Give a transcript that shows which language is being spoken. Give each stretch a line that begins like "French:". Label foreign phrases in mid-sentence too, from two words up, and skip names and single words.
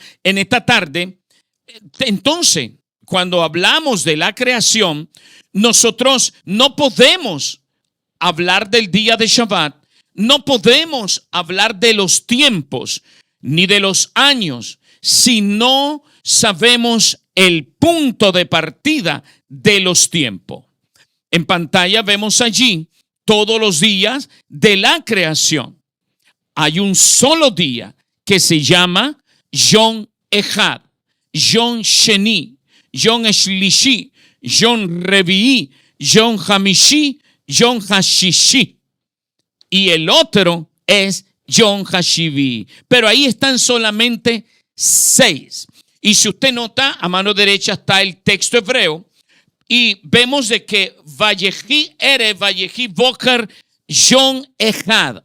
Spanish: En esta tarde, entonces, cuando hablamos de la creación, nosotros no podemos hablar del día de Shabbat, no podemos hablar de los tiempos ni de los años si no sabemos el punto de partida de los tiempos. En pantalla vemos allí todos los días de la creación. Hay un solo día que se llama
Hebrew: יום אחד, יום שני, יום שלישי, יום רביעי, יום חמישי, יום שישי.
Spanish: Y el otro es
Hebrew: יום השביעי.
Spanish: Pero ahí están solamente 6. Y si usted nota, a mano derecha está el texto hebreo. Y vemos de que
Hebrew: ויהי ערב, ויהי בוקר, יום אחד.